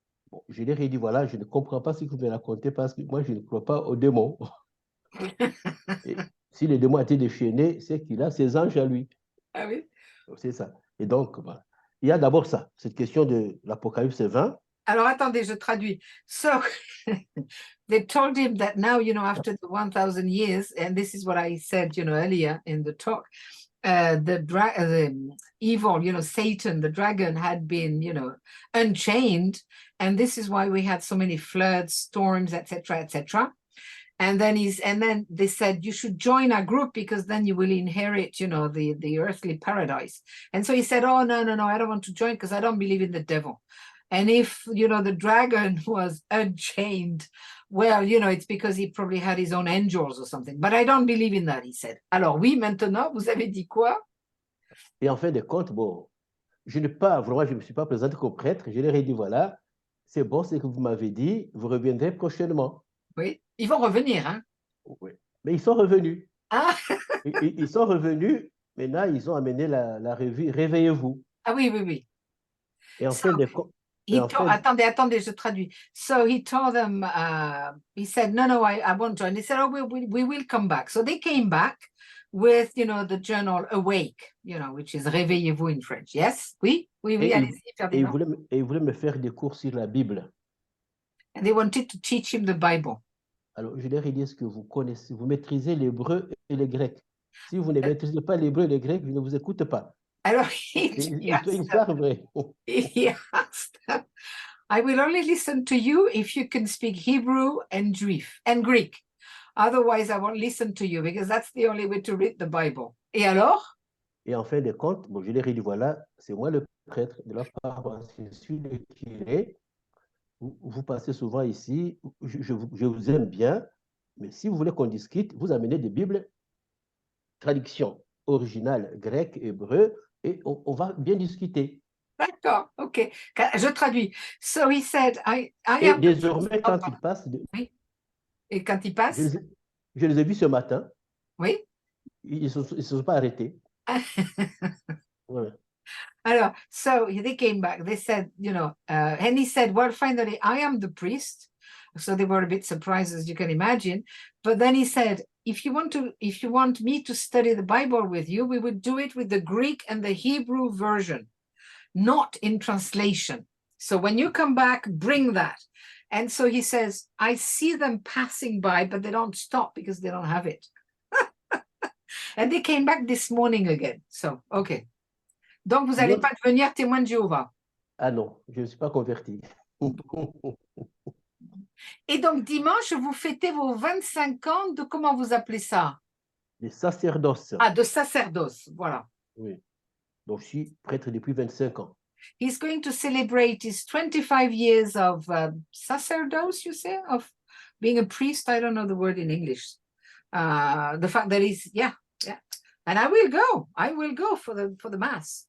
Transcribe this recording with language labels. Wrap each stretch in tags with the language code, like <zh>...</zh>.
<fr>Bon, je leur ai dit, voilà, je ne comprends pas ce que vous me racontez parce que moi, je ne crois pas aux démons. Et si les démons étaient déchaînés, c'est qu'il a ses anges à lui. Ah oui. C'est ça. Et donc, voilà. Il y a d'abord ça, cette question de l'Apocalypse 20. Alors, attendez, je traduis.</fr> <en>So, they told him that now, after the 1,000 years, and this is what I said, earlier in the talk, the evil, Satan, the dragon had been, unchained. And this is why we had so many floods, storms, etc., etc. And then they said, you should join our group because then you will inherit, the earthly paradise. And so he said, oh, no, I don't want to join because I don't believe in the devil. And if, the dragon was unchained, well, it's because he probably had his own angels or something. But I don't believe in that, he said.</en> <fr>Alors oui, maintenant, vous avez dit quoi? Et en fin de compte, bon, je ne me suis pas présenté comme prêtre. Je leur ai dit, voilà, c'est bon, ce que vous m'avez dit, vous reviendrez prochainement. Oui, ils vont revenir, hein? Oui, mais ils sont revenus. Ah. Ils sont revenus. Maintenant, ils ont amené la revue Réveillez-vous. Ah oui. Et en fin de compte, attendez, je traduis.</fr> <en>So he told them, he said, no, I won't join. They said, oh, we will come back. So they came back with, the journal Awake, which is Réveillez-vous in French. Yes? Oui?</en> <fr>Oui, oui, Et allez-y, il Ferdinand. voulait me faire des cours sur la Bible.</fr> <en>And they wanted to teach him the Bible.</en> <fr>Alors, je leur ai dit, est-ce que vous connaissez, vous maîtrisez l'hébreu et le grec? Si vous ne maîtrisez pas l'hébreu et le grec, je ne vous écoute pas. Alors, C'est</fr> <en>he</en> <fr>une</fr> <en>asked them,</en> <fr>histoire vraie.</fr> <en>he asked them, I will only listen to you if you can speak Hebrew and Greek. Otherwise, I won't listen to you because that's the only way to read the Bible.</en> <fr>Et alors? Et en fin de compte, bon, je leur ai dit, voilà, c'est moi le prêtre de la paroisse, je suis le curé. Vous passez souvent ici, je vous aime bien, mais si vous voulez qu'on discute, vous amenez des Bibles, traduction originale, grec, hébreu, et on va bien discuter. D'accord, ok. Je traduis.</fr> <en>So he said, I</en> <fr>Et</fr> <en>am.</en> <fr>désormais, quand il passe, Oui. Et quand il passe? je les ai vus ce matin, Oui. ils ne se sont pas arrêtés. Voilà.</fr> <en>Alors, so they came back. They said, and he said, well, finally, I am the priest. So they were a bit surprised, as you can imagine. But then he said, if you want me to study the Bible with you, we would do it with the Greek and the Hebrew version, not in translation. So when you come back, bring that. And so he says, I see them passing by, but they don't stop because they don't have it. And they came back this morning again. So, okay.</en> <fr>Donc, vous n'allez pas devenir témoin de Jéhovah. Ah non, je ne suis pas converti. Et donc, dimanche, vous fêtez vos 25 ans de, comment vous appelez ça? De sacerdoce. Ah, de sacerdoce, voilà. Oui. Donc, je suis prêtre depuis 25 ans.</fr> <en>He's going to celebrate his 25 years of sacerdoce, you say? Of being a priest? I don't know the word in English. The fact that he's, yeah. And I will go for the mass.</en>